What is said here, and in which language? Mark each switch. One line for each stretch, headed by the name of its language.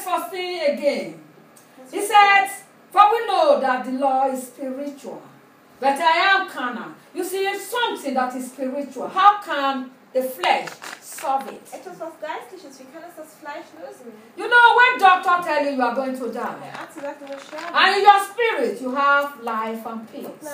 English: Again, he says, for we know that the law is spiritual, but I am carnal. You see, it's something that is spiritual. How can the flesh solve it?
German: Etwas, was geistlich ist, wie kann es das Fleisch lösen?
English: You know, when doctor tell you are going to die, and in your spirit you have life and peace.